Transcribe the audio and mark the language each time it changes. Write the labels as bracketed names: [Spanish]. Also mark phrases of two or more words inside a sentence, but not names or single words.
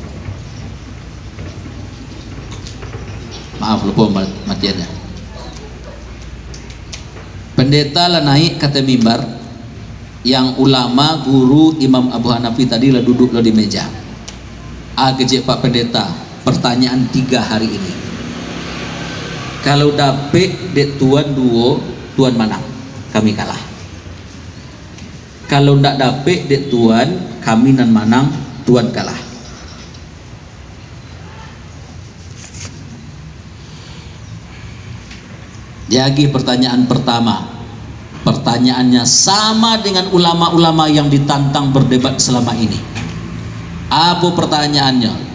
[Indonesian] Maaf lupa matiannya. Pendeta lah naik kata mimbar, yang ulama guru Imam Abu Hanafi tadi lah duduk lah di meja. Kecik Pak Pendeta, pertanyaan 3 hari ini. [Minangkabau] Kalau dapet dek tuan duo, tuan menang, kami kalah. Kalau ndak dapet dek tuan, kami nan menang, tuan kalah. [Indonesian] Jadi pertanyaan pertama, pertanyaannya sama dengan ulama-ulama yang ditantang berdebat selama ini. Apa pertanyaannya?